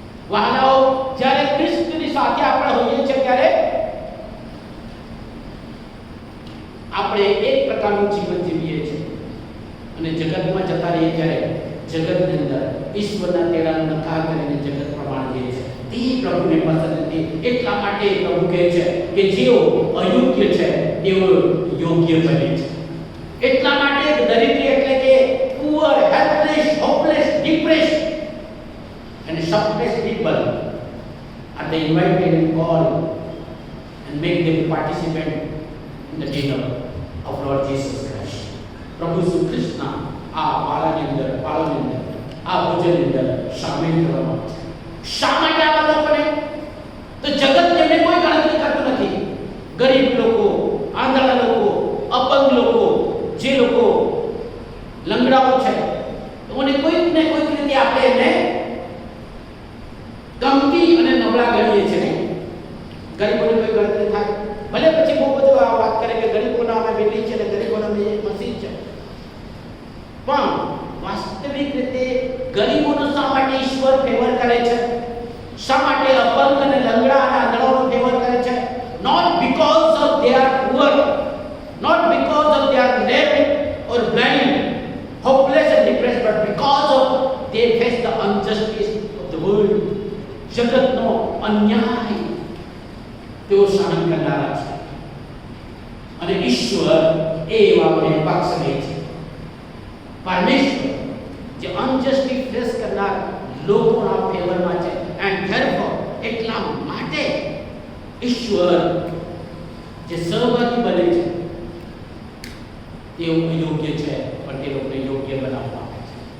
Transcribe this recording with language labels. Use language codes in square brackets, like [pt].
[gu] વહાલાઓ, જ્યારે ખ્રિસ્તની સાથે આપણે હોઈએ છીએ ત્યારે આપણે એક પ્રકારનું જીવન જીવીએ છીએ અને જગતમાં જતા રહીએ ત્યારે જગતની અંદર ઈશ્વરના તેડાનો નકાર કરીને જગત પ્રમાણે જઈએ છીએ. તે પ્રભુને પસંદ નથી. એટલા માટે પ્રભુ કહે છે કે જેઓ અયોગ્ય છે તેઓ યોગ્ય બને છે. એટલા માટે દરિદ્ર એટલે કે [en] Poor, helpless, hopeless, depressed and suppressed people are they invited and called and make them participant in the dinner of Lord Jesus Christ. [gu] પ્રભુ ઈસુ ખ્રિસ્તના આ પાળાની અંદર આ ભોજનની અંદર સામેલ કરવામાં આવે છે. શા માટે આ લોકોને? તો જગત તેમને કોઈ ગણતરી કરતું નથી. ગરીબ લોકો, આંધળા લોકો, અપંગ લોકો, જે લોકો લંગડાઓ છે, તોને કોઈક ને કોઈક રીતે આપણે એમને ગમતી અને નબળા ગણીએ છીએ. ગરીબોની કોઈ ગણતરી થાય ભલે પછી બહુ બધું આ વાત કરે કે ગરીબોના અમે બેટી છે ને ગરીબોના અમે મસીહ છે, પણ વાસ્તવિક રીતે ગરીબોનો શા માટે ઈશ્વર ફેવર કરે છે? શા માટે અપંગ અને લંગડા અને આંધળાઓનો ફેવર કરે છે? [en] Not because of they are poor, not because of they are lame or blind, hopeless and depressed, but because of they face the injustice of the world. [gu] જગતનો અન્યાય તેઓ સહન કરનારા છે અને ઈશ્વર એ એવાને પક્ષ લે છે. પરમેશ્વર જે અનજસ્ટિસ ફેસ કરનાર લોકોના ફેવરમાં છે. [en] and therefore [gu] એટલા માટે ઈશ્વર જે સહભાગી બને છે તેઓ યોગ્ય છે પણ તે લોકોને યોગ્ય બનાવવા આવે છે.